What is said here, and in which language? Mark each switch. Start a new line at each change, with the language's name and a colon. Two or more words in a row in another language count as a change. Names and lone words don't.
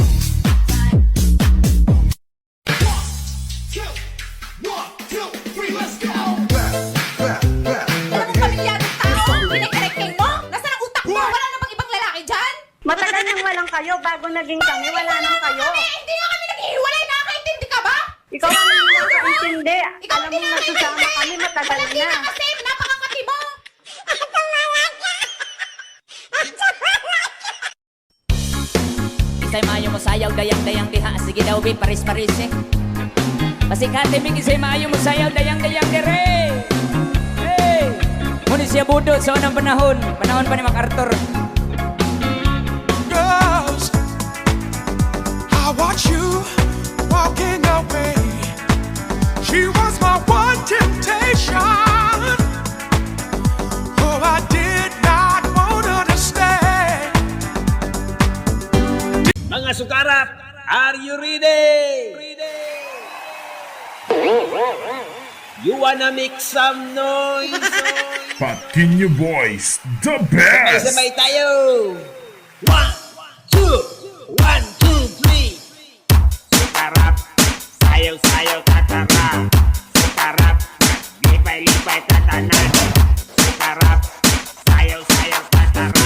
Filipino: Alam mo pamilyaring tao, pinag-erecting mo? Nasaan ang utak mo? Wala na bang ibang lalaki dyan? Matagal nang walang kayo, bago naging kami, wala nang kayo. Hindi nga kami naghihiwalay, nakakaintindi ka ba? Ikaw ang hindi nakaintindi. Ikaw Alam hindi mo, nagsasama kami matagal Walang na. kasi, napakakati mo.
Cebuano: sayaw dayang-dayang diha. Sige daw bi paris-paris eh. Pasikate mi kisay maayo mo sayaw dayang-dayang dire.
English: Hey!
Cebuano: Muna siya budot sa unang panahon. Panahon pa ni MacArthur.
English: Girls, I watch you walking away. She was my one temptation. Oh, I did not want her to stay.
Cebuano: Mga sukarap,
English: are you ready? You wanna make some noise? Patiño Boys, the best!
Filipino: Sabay tayo! 1, 2, 1, 2, 3.
Cebuano: Sukarap, sayaw-sayaw tatara. Sukarap, lipay-lipay tatanan. Sukarap, sayaw-sayaw tatara.